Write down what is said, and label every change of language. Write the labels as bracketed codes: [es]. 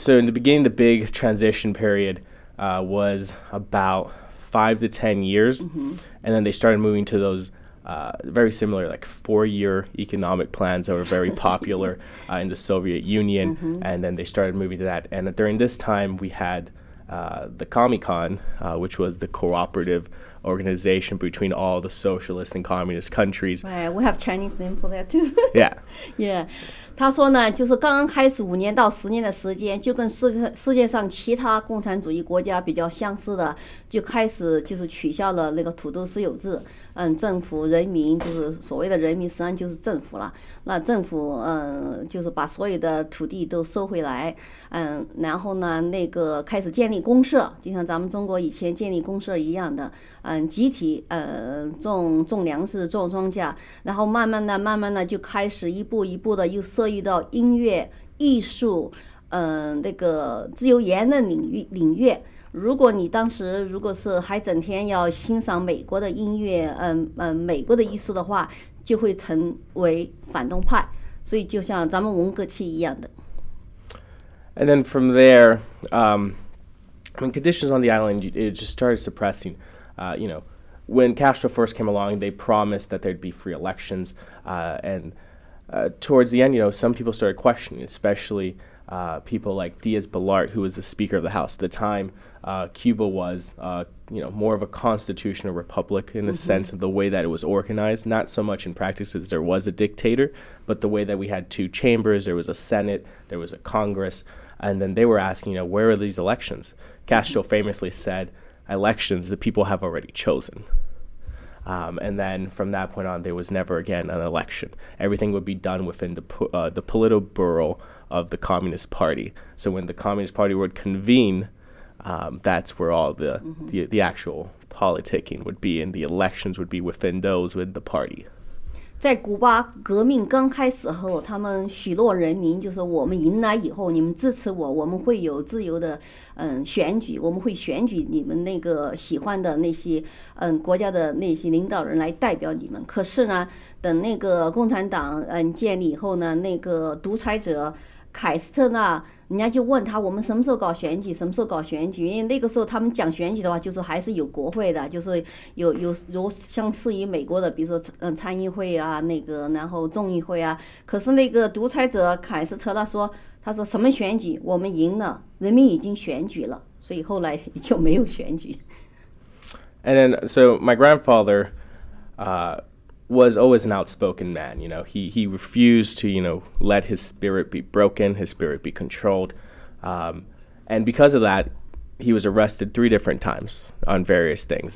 [en] So in the beginning, the big transition period was about 5 to 10 years, and then they started moving to those very similar, like 4-year economic plans that were very popular in the Soviet Union, and then they started moving to that. And during this time, we had the Comecon, which was the cooperative organization between all the socialist and communist countries. Right, we have Chinese name for that too. Yeah. Yeah. [zh] 他说呢，就是刚刚开始5年到10年的时间，就跟世界上其他共产主义国家比较相似的，就开始就是取消了那个土地私有制。政府人民就是所谓的人民，实际上就是政府了。那政府就是把所有的土地都收回来，然后呢，那个开始建立公社，就像咱们中国以前建立公社一样的，集体种粮食、种庄稼，然后慢慢的就开始一步一步的又涉及到音乐、艺术，那个自由言论领域。如果你当时如果是还整天要欣赏美国的音乐，美国的艺术的话，就会成为反动派。所以就像咱们文革期一样的。 [en] And then from there, conditions on the island, it just started suppressing. When Castro first came along, they promised that there'd be free elections, and towards the end, some people started questioning, especially people like Diaz-Balart, who was the Speaker of the House at the time. Cuba was, more of a constitutional republic in the sense of the way that it was organized, not so much in practice as there was a dictator, but the way that we had 2 chambers, there was a Senate, there was a Congress, and then they were asking, where are these elections? Castro famously said, elections the people have already chosen. And then from that point on, there was never again an election. Everything would be done within the Politburo of the Communist Party. So when the Communist Party would convene, that's where all the actual politicking would be, and the elections would be within the party. [zh] 在古巴革命刚开始后，他们许诺人民，就是我们迎来以后，你们支持我，我们会有自由的选举，我们会选举你们那个喜欢的那些国家的那些领导人来代表你们。可是呢，等那个共产党建立以后呢，那个独裁者凯斯特呢，人家就问他我们什么时候搞选举，什么时候搞选举？因为那个时候他们讲选举的话，就是还是有国会的，就是有相似于美国的，比如说参议会啊，那个然后众议会啊。可是那个独裁者凯斯特他说什么选举？我们赢了，人民已经选举了，所以后来就没有选举。 [en] And then, so my grandfather was always an outspoken man. He refused to, let his spirit be broken, his spirit be controlled. And because of that, he was arrested 3 different times on various things.